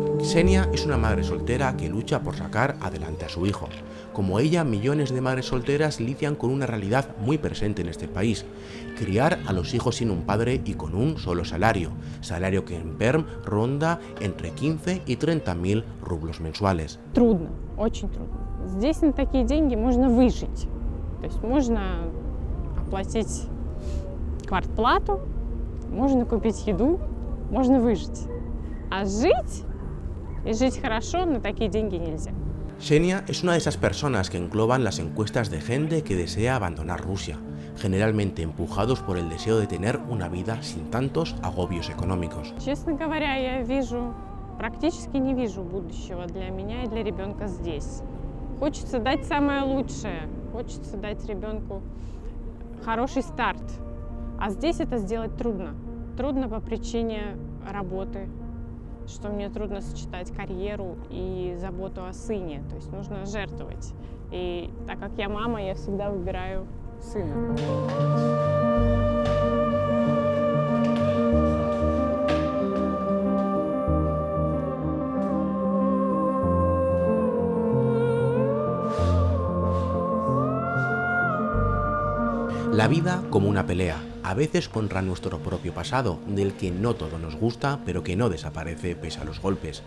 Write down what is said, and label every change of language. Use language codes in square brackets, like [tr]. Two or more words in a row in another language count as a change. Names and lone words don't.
[es] Xenia es una madre soltera que lucha por sacar adelante a su hijo. Como ella, millones de madres solteras lidian con una realidad muy presente en este país: criar a los hijos sin un padre y con un solo salario que en Пермь ronda entre 15 y 30.000 rublos mensuales. [ru] Трудно, очень трудно. Здесь на такие деньги можно выжить. То есть можно оплатить квартплату, можно купить еду, можно выжить. А жить y жить хорошо на такие деньги нельзя. Xenia es una de esas personas que engloban las encuestas de gente que desea abandonar Rusia, generalmente empujados por el deseo de tener una vida sin tantos agobios económicos. Честно говоря, я практически не вижу будущего для меня и для ребенка здесь. Хочется дать самое лучшее, хочется дать ребенку хороший старт. А здесь это сделать трудно. Трудно по причине работы, что мне трудно сочетать карьеру и заботу о сыне. То есть нужно жертвовать. И так как я мама, я всегда выбираю сына. [es] La vida como una pelea, a veces contra nuestro propio pasado, del que no todo nos gusta, pero que no desaparece pese a los golpes.